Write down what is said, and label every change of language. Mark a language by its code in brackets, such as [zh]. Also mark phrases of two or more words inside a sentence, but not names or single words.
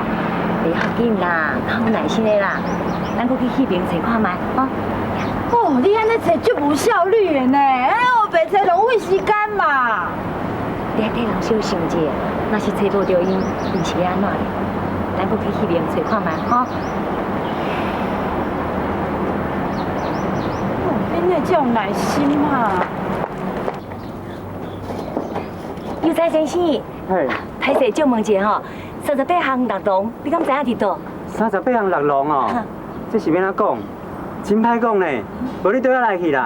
[nan] 袂要紧啦，较有耐心的啦，咱搁去迄边坐看卖，吼。哦，你安尼找足无效率的呢，黑白车浪费时间嘛。你还替人小想者，若是找无着因，毋是要安怎咧？咱搁去迄边坐看卖，吼。恁会这种耐心啊？有才先生，嘿，歹势借问一下吼，38巷六龙，你敢知影伫倒 38巷六龙哦，这是要安怎讲？真歹讲呢，无你倒下来去啦。